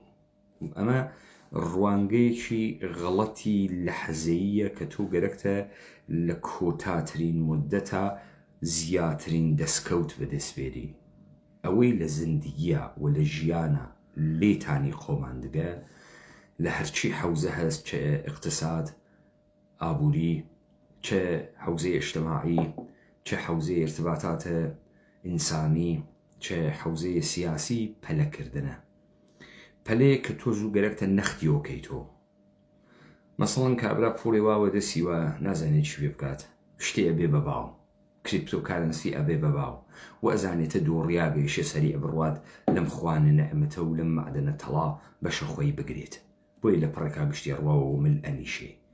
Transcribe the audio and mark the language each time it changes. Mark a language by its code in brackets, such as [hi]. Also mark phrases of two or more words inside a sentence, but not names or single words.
[ckb] ئەمە ڕوانگەیەکی غەڵەتی لەحەزەییە کە تۆ گەرەکتە لە کۆتاترین مدەتە زیاترین دەستکەوت بەدەستبێری. ئەوەی لە زیندگیە و لە ژیانە لێتانی خۆمان دگە لە هەرچی حەوزە هەست، چه اقتصاد، ئابووری، چه حوزەی اجتماعی، چه حوزەی ارتباطاتە ئینسانی، چه حوزەی سیاسی، پەلەکردنە. پەلەیە کە تۆ زوو گەرەکتە نەختی ئۆکەیتۆ. مەسەڵەن کابرا پوڵی واوە دەسیوە نازانێت چی پێ بکات، شتێ ئەبێ بەباو، کریپتۆکارنسی ئەبێ بەباو و ئەزانێتە دۆڕیا بێشە سەریع بڕوات لەم خوانە نەعمەتە و لەم مەعدەنە تەڵا بەشە خۆی بگرێت، بۆی لە پڕێکا گشتی ڕواوە و مل ئەنیشێ.